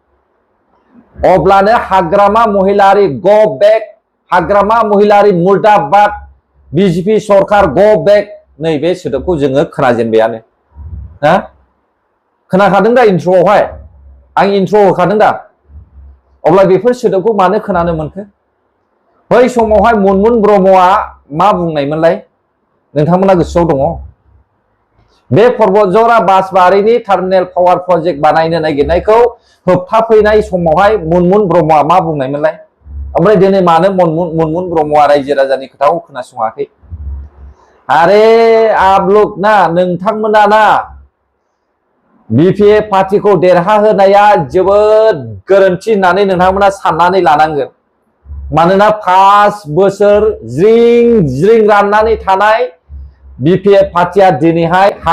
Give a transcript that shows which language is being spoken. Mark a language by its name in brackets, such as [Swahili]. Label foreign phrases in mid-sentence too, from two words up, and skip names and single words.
[Bodo] अब्लानो हाग्रामा महिलारि [English] go back [Bodo] हाग्रामा महिलारि मुर्दाबाद BJP सरकार [English] go back [Bodo] नैबे सोदोबखौ जोङो खोनाजेनबायानो हा खोनाखादों दा इन्ट्र'आवहाय आं इन्ट्र' होखादों दा अब्ला बेफोर सोदोबखौ मानो खोनानो मोनखो बै समावहाय मनमुन ब्रह्मआ मा बुंनायमोनलाय नोंथांमोना गोसोआव दङ बे पर्बतजरा बासबारिनि टार्मिनेल पावार प्रजेक्ट बानायनो नागिरनायखौ होबथाफैनाय समावहाय मनमुन ब्रह्मआ मा बुंनायमोनलाय ओमफ्राय दिनै मानो मनमुन ब्रह्मआ रायजो राजानि खोथाखौ खोनासङाखै आरे [Hindi] आप लोग [Bodo] ना नोंथांमोना ना BPF पार्टिखौ देरहाहोनाया जोबोद गोरोन्थि होननानै नोंथांमोना साननानै लानांगोन मानोना 5 बोसोर ज्रिं ज्रिं राननानै थानाय BPF पार्टिया दिनैहाय हां